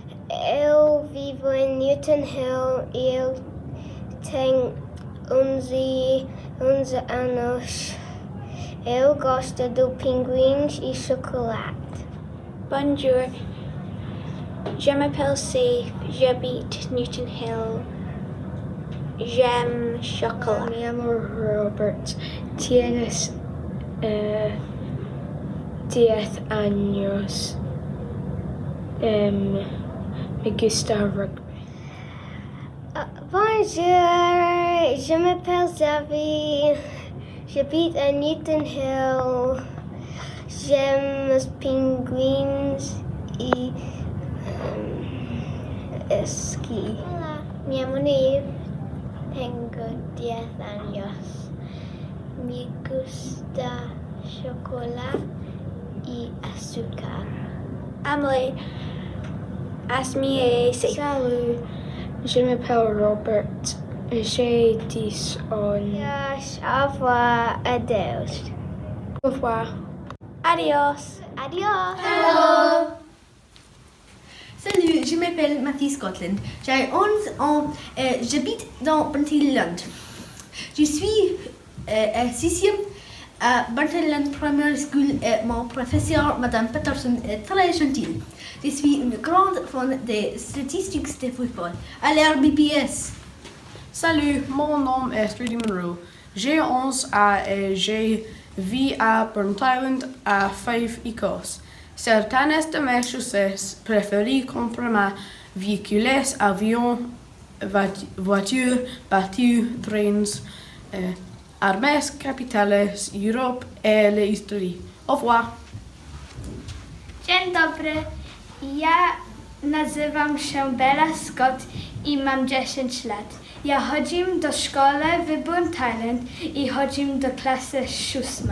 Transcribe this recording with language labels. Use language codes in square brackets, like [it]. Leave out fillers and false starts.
[pt] Eu vivo em Newton Hill e eu tenho 11 anos. Eu gosto de pinguins e chocolate. [fr] Bonjour, je m'appelle Safe, j'habite Newton Hill. J'aime chocolat. [es] Me llamo Robert, tienes 10 años. Me gusta rugby. [fr] Bonjour, je m'appelle Xavier. J'habite à Newton Hill. J'aime les pingouins et ski. [es] Hola, me llamo Neve. Tengo 10 años. Me gusta chocolate y azúcar. Amelie, Asmi Safe. [fr] Salut, je m'appelle Robert. J'ai 10 ans. Au revoir, adeus. Au revoir. [es] Adios. Adios. [en] Hello. [fr] Salut, je m'appelle Matthew Scotland. J'ai 11 ans. J'habite dans Buntyland. Je suis 6e à Buntyland Primary School et mon professeur, Madame Patterson, est très gentille. Je suis une grande fan des statistiques de football à l'RBPS. Salut, mon nom est Trudy Monroe. J'ai 11 ans et je vis à Burnt Island à Fife, Écosse. Certaines de mes choses préférées comprennent véhicules, avions, voitures, bateaux, trains, armées, capitales, Europe et l'histoire. Au revoir. [pl] Dzień dobry, ja nazywam się Bella Scott i mam 10 lat. Ja chodzę do szkoły w Burnt Island i chodzę do klasy 6.